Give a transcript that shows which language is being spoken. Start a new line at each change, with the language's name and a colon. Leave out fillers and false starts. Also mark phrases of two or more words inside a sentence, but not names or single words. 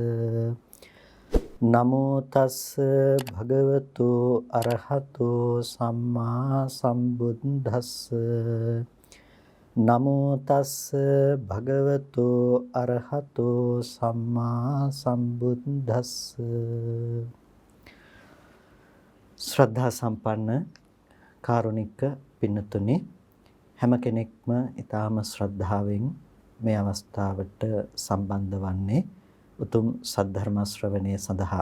Pali: නමෝ තස්ස භගවතු අරහතෝ සම්මා සම්බුද්දස්ස. නමෝ තස්ස භගවතු අරහතෝ සම්මා සම්බුද්දස්ස.
Sinhala: ශ්‍රද්ධා සම්පන්න කාරුණික පින්නතුනි, හැම කෙනෙක්ම ඊටාම ශ්‍රද්ධාවෙන් මේ අවස්ථාවට සම්බන්ධ වන්නේ උතුම් සද්ධර්ම ශ්‍රවණය සඳහා.